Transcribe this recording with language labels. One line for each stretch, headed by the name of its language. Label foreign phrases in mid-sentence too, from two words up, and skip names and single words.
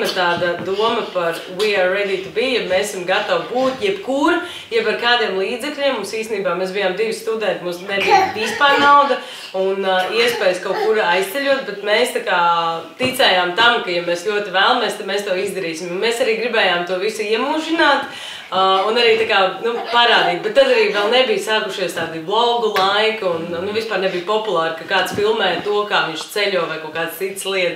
Latvian: tāda doma par
English: we are ready to be,
Latvian: ja mēs esam gatavi būt jebkur, jeb ar kādiem līdzekļiem. Mums īstenībā mēs bijām 2 studenti, mums nebija vispār nauda un iespējas kaut kur aizceļot, bet mēs tā kā ticējām tam, ka ja mēs ļoti vēlamies, tad mēs to izdarīsim. Un mēs arī gribējām to visu iemūžināt un arī tā kā parādīt, bet tad arī vēl nebija sākušies tādi vlogu laiki un vispār nebija populāri, ka kāds filmē to, kā viņš ceļo vai kaut kādas citas lietas.